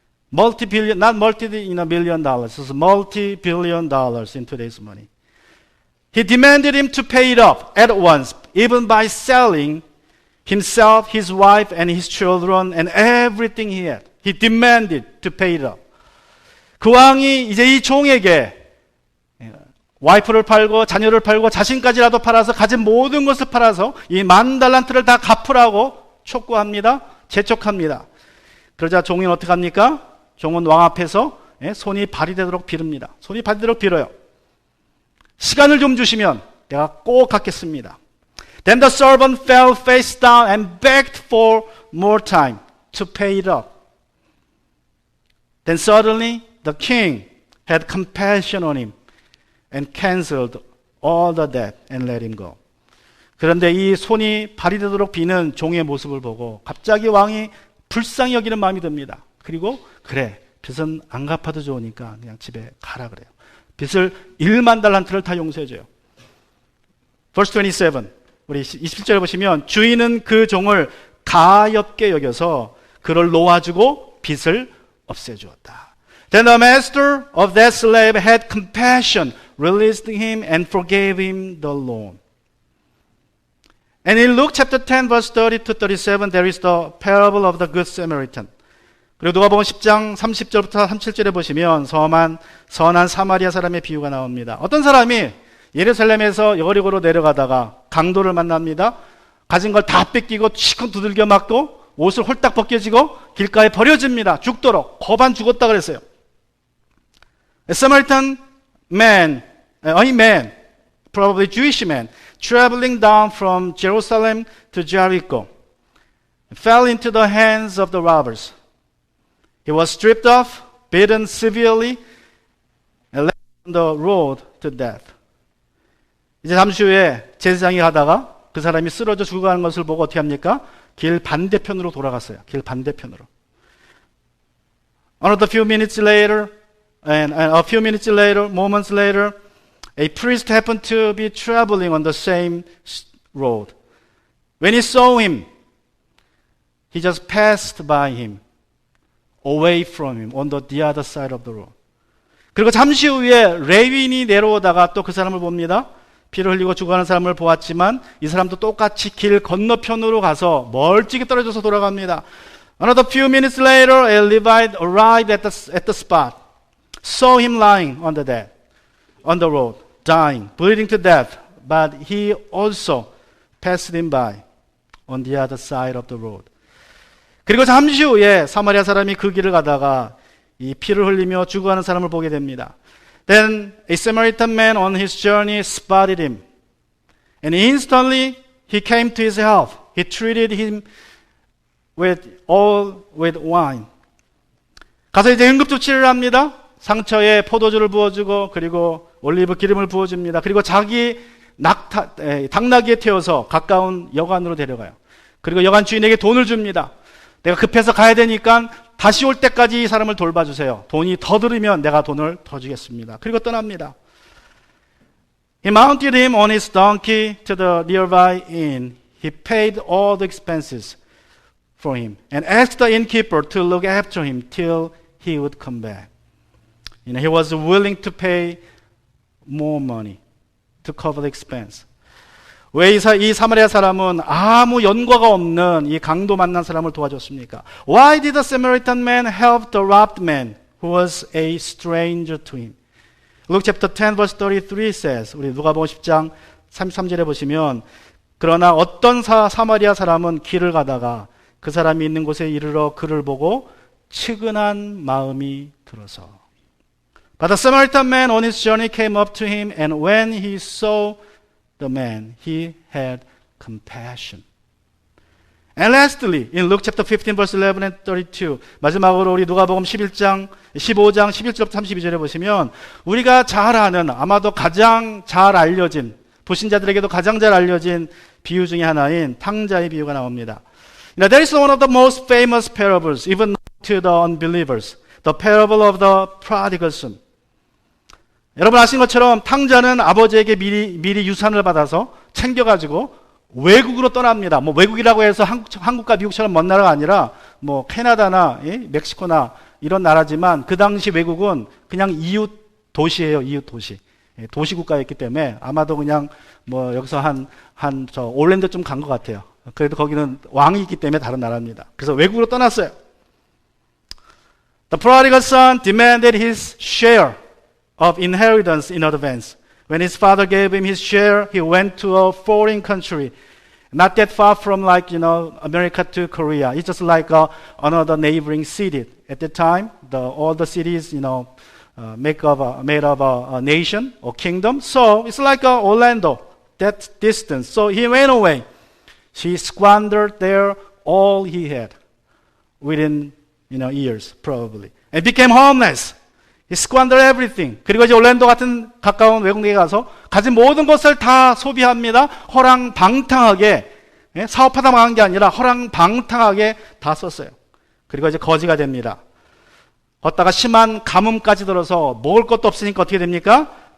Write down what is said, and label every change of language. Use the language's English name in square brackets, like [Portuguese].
[English] Multi-billion, not multi-million dollars. It's multi-billion dollars in today's money. He demanded him to pay it up at once, even by selling himself, his wife, and his children, and everything he had. He demanded to pay it up. [Korean] 그 왕이 이제 이 종에게 와이프를 팔고 자녀를 팔고 자신까지라도 팔아서 가진 모든 것을 팔아서 이 10,000달란트를 다 갚으라고 촉구합니다. 재촉합니다. 그러자 종은 어떻게 합니까? 종은 왕 앞에서 손이 발이 되도록 비릅니다. 손이 발이 되도록 빌어요. 시간을 좀 주시면 내가 꼭 갚겠습니다. [English] Then the servant fell face down and begged for more time to pay it up. Then suddenly the king had compassion on him and canceled all the debt and let him go. [Korean] 그런데 이 손이 발이 되도록 비는 종의 모습을 보고 갑자기 왕이 불쌍히 여기는 마음이 듭니다. 그리고 그래, 빚은 안 갚아도 좋으니까 그냥 집에 가라 그래요. 빚을 1만 달란트를 다 용서해줘요. [English] Verse 27, [Korean] 우리 27절에 보시면 주인은 그 종을 가엾게 여겨서 그를 놓아주고 빚을 없애주었다. [English] Then the master of that slave had compassion, released him and forgave him the loan. And in Luke chapter 10 verse 30 to 37 there is the parable of the good Samaritan. [Korean] 그리고 누가복음 10장 30절부터 37절에 보시면 선한 사마리아 사람의 비유가 나옵니다. 어떤 사람이 예루살렘에서 여리고로 내려가다가 강도를 만납니다. 가진 걸 다 뺏기고 치고 두들겨 맞고 옷을 홀딱 벗겨지고 길가에 버려집니다. 죽도록. 거반 죽었다 그랬어요. [English] A Samaritan man, a man, probably Jewish man, traveling down from Jerusalem to Jericho, fell into the hands of the robbers. He was stripped off, beaten severely, and left on the road to death. [Korean] 이제 잠시 후에 제사장이 가다가 그 사람이 쓰러져 죽어가는 것을 보고 어떻게 합니까? 길 반대편으로 돌아갔어요. 길 반대편으로. [English] Another few minutes later, and a few minutes later, moments later, a priest happened to be traveling on the same road. When he saw him, he just passed by him, away from him, on the other side of the road. [Korean] 그리고 잠시 후에 레위인이 내려오다가 또 그 사람을 봅니다. 피를 흘리고 죽어가는 사람을 보았지만 이 사람도 똑같이 길 건너편으로 가서 멀찍이 떨어져서 돌아갑니다. [English] Another few minutes later, a Levite arrived at the spot, saw him lying on the road, dying, bleeding to death, but he also passed him by on the other side of the road. [Korean] 그리고 잠시 후에 사마리아 사람이 그 길을 가다가 이 피를 흘리며 죽어가는 사람을 보게 됩니다. [English] Then a Samaritan man on his journey spotted him, and instantly he came to his help. He treated him with wine. [Korean] 가서 이제 응급조치를 합니다. 상처에 포도주를 부어주고 그리고 올리브 기름을 부어줍니다. 그리고 자기 당나귀에 태워서 가까운 여관으로 데려가요. 그리고 여관 주인에게 돈을 줍니다. 내가 급해서 가야 되니까 다시 올 때까지 이 사람을 돌봐주세요. 돈이 더 들으면 내가 돈을 더 주겠습니다. 그리고 떠납니다. [English] He mounted him on his donkey to the nearby inn. He paid all the expenses for him and asked the innkeeper to look after him till he would come back. He was willing to pay more money to cover the expense. [Korean] 왜 이 사마리아 사람은 아무 연고가 없는 이 강도 만난 사람을 도와줬습니까? [English] Why did the Samaritan man help the robbed man who was a stranger to him? Luke chapter 10 verse 33 says, [Korean] 우리 누가복음 10장 33절에 보시면 그러나 어떤 사마리아 사람은 길을 가다가 그 사람이 있는 곳에 이르러 그를 보고 측은한 마음이 들어서 [English] But the Samaritan man on his journey came up to him and when he saw the man, he had compassion. And lastly, in Luke chapter 15 verse 11 and 32, [Korean] 마지막으로 우리 누가복음 15장 11절부터 32절에 보시면 우리가 잘 아는 아마도 가장 잘 알려진 불신자들에게도 가장 잘 알려진 비유 중에 하나인 탕자의 비유가 나옵니다. [English] Now, that is one of the most famous parables, even to the unbelievers. The parable of the prodigal son. [Korean] 여러분 아시는 것처럼 탕자는 아버지에게 미리 유산을 받아서 챙겨가지고 외국으로 떠납니다. 뭐 외국이라고 해서 한국과 미국처럼 먼 나라가 아니라 뭐 캐나다나 멕시코나 이런 나라지만 그 당시 외국은 그냥 이웃 도시예요. 이웃 도시. 도시 국가였기 때문에 아마도 그냥 뭐 여기서 한 저 올랜도쯤 간 것 같아요. 그래도 거기는 왕이 있기 때문에 다른 나라입니다. 그래서 외국으로 떠났어요. [English] The prodigal son demanded his share of inheritance in advance. When his father gave him his share, he went to a foreign country, not that far from America to Korea. It's just like another neighboring city. At that time, all the cities, made of a nation or kingdom. So it's like Orlando, that distance. So he went away. He squandered there all he had within years, probably, and became homeless. He squandered everything. [Korean] 그리고 이제 올랜도 같은 가까운 외국에 가서 가진 모든 것을 다 소비합니다. 허랑방탕하게 사업하다 망한 게 아니라 허랑방탕하게 다 썼어요. 그리고 이제 거지가 됩니다. 걷다가 심한 가뭄까지 들어서 먹을 것도 없으니까 어떻게 됩니까?